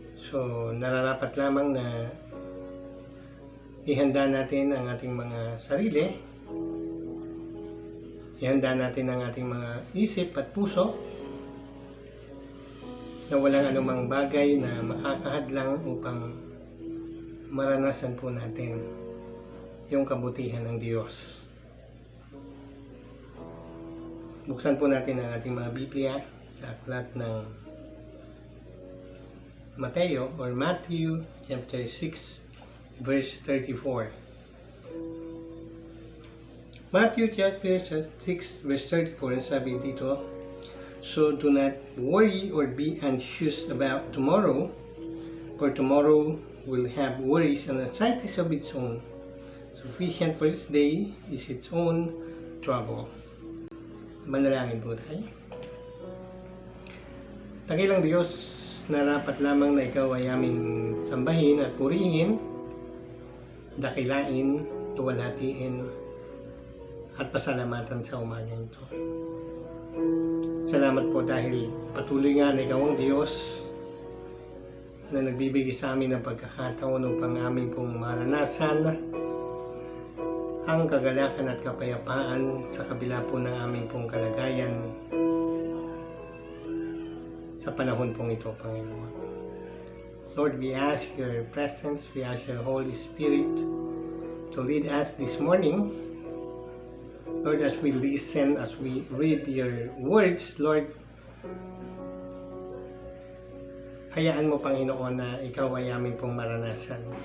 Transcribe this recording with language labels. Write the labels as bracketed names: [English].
[Filipino] So, nararapat lamang na ihanda natin ang ating mga sarili, ihanda natin ang ating mga isip at puso na walang anumang bagay na makakahadlang upang maranasan po natin yung kabutihan ng Diyos. Buksan po natin ang ating mga Biblia sa aklat ng Mateo or Matthew chapter 6 verse 34. [English] Matthew chapter 6 verse 34, [Filipino] sabi dito, [English] "So do not worry or be anxious about tomorrow, for tomorrow will have worries and anxieties of its own. Sufficient for its day is its own trouble." [Filipino] Manalangin po tayo. Dakilang Diyos, narapat lamang na Ikaw ay aming sambahin at purihin, dakilain, tuwalhatiin, at pasalamatan sa umaga ito. Salamat po dahil patuloy nga na Ikaw ang Diyos na nagbibigay sa amin ng pagkakataon upang aming pong maranasan ang kagalakan at kapayapaan sa kabila po ng aming pong kalagayan sa panahon pong ito, Panginoon. [English] Lord, we ask your presence, we ask your Holy Spirit to lead us this morning. [Filipino] Lord, [English] as we listen, as we read your words, [Filipino] Lord, hayaan mo, Panginoon, na ikaw ay aming pong maranasan.